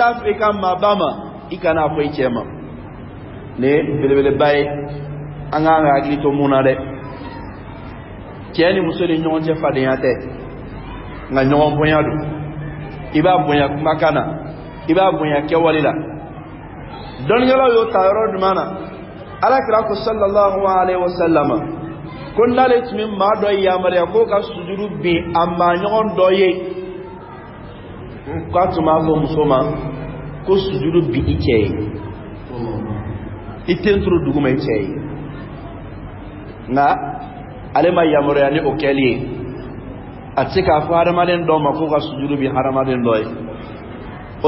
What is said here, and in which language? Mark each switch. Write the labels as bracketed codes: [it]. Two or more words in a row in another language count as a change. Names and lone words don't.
[bm] t'a fɛ i ka maaba ma i kana fɔ i cɛ ma ne belebeleba ye an k'an ka hakili to mun na dɛ cɛ ni muso ni ɲɔgɔn cɛ fadenya tɛ nka ɲɔgɔn bonya don i b'a bonya kumakan na i b'a bonya kɛwale la dɔnnikɛlaw y'o ta yɔrɔ jumɛn na alakira ko [ar] صلى الله عليه وسلم [bm] ko n'ale tun bɛ maa dɔ yamaruya k'o ka sujuru bin a maa ɲɔgɔn dɔ ye k'a tun b'a fɔ muso ma ko sujuru bin i cɛ ye i tɛ turu dugu ma i cɛ ye nka ale ma yamaruya ni o kɛli ye a tɛ se k'a fɔ hadamaden dɔ ma k'o ka sujuru bin hadamaden dɔ ye o